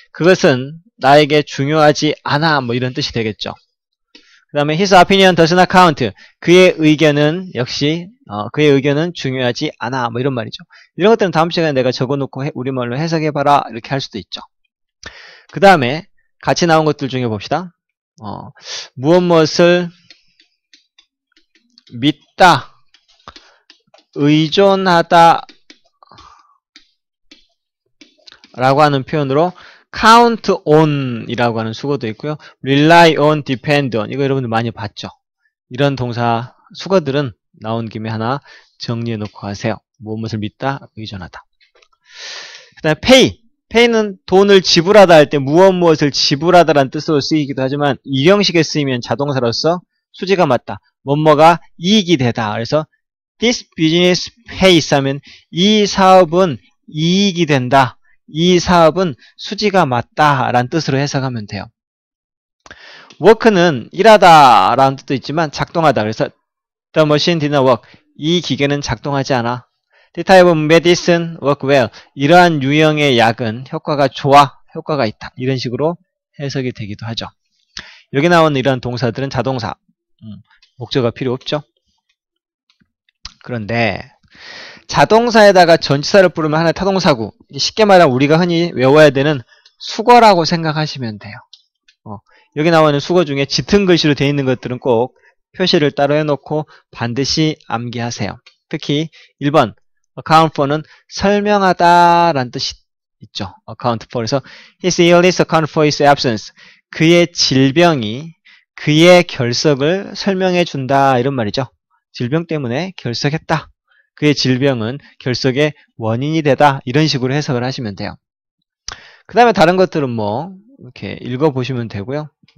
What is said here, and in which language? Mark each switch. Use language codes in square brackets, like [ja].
[ko] 그것은 나에게 중요하지 않아. 뭐 이런 뜻이 되겠죠. [en] 그 다음에 his opinion does not count. [ko] 그의 의견은 역시 그의 의견은 중요하지 않아. 뭐 이런 말이죠. 이런 것들은 다음 시간에 내가 적어놓고 우리말로 해석해봐라 이렇게 할 수도 있죠. 그 다음에 같이 나온 것들 중에 봅시다. 무엇을 믿다, 의존하다 라고 하는 표현으로 [en] count on [ko] 이라고 하는 수거도 있고요. [en] rely on, depend on [ko] 이거 여러분들 많이 봤죠. 이런 동사 수거들은 나온 김에 하나 정리해 놓고 가세요. 무엇을 믿다, 의존하다. 그 다음에 pay는 돈을 지불하다 할 때 무엇을 지불하다라는 뜻으로 쓰이기도 하지만 1형식에 쓰이면 자동사로서 수지가 맞다. 뭐뭐가 이익이 되다. 그래서 [en] this business pays [ko] 하면 이 사업은 이익이 된다. 이 사업은 수지가 맞다 라는 뜻으로 해석하면 돼요. work는 일하다 라는 뜻도 있지만 작동하다. [en] 그래서 the machine did not work. [ko] 이 기계는 작동하지 않아. [en] The type of medicine work well. [ko] 이러한 유형의 약은 효과가 좋아. 효과가 있다. 이런 식으로 해석이 되기도 하죠. 여기 나오는 이러한 동사들은 자동사. 목적어가 필요 없죠. 그런데 자동사에다가 전치사를 부르면 하나의 타동사구. 쉽게 말하면 우리가 흔히 외워야 되는 수거라고 생각하시면 돼요. 여기 나오는 수거 중에 짙은 글씨로 되어 있는 것들은 꼭 표시를 따로 해놓고 반드시 암기하세요. 특히 1번 account for는 설명하다 라는 뜻이 있죠. [en] account for. 그래서 his illness account for his absence. [ko] 그의 질병이 그의 결석을 설명해 준다 이런 말이죠. 질병 때문에 결석했다. 그의 질병은 결석의 원인이 되다. 이런 식으로 해석을 하시면 돼요. 그 다음에 다른 것들은 뭐 이렇게 읽어보시면 되고요.